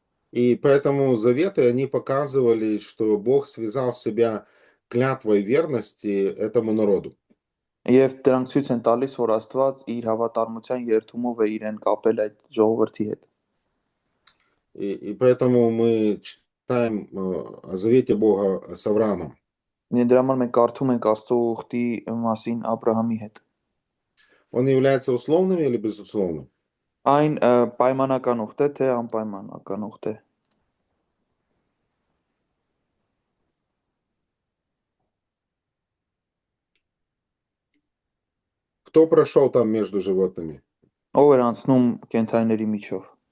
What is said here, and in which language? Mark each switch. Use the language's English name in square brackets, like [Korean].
[Russian] И поэтому заветы, они показывали, что Бог связал себя клятвой верности этому народу. [Armenian] Եվ դրանք ցույց են տալիս, որ Աստված իր հավատարմության երթումով է իրեն կապել այդ ժողովրդի հետ։ [Russian] И поэтому мы читаем о завете Бога с Авраамом. [Armenian] Դրա համար մենք կարդում ենք Աստծո ուխտի մասին Աբրահամի հետ։ [Russian] Он является условным или безусловным? [Armenian] Այն պայմանական ուխտ է, թե անպայմանական ուխտ է։ [Russian] Кто прошел там между животными? [Armenian] Ով էր անցնում կենդանիների միջով։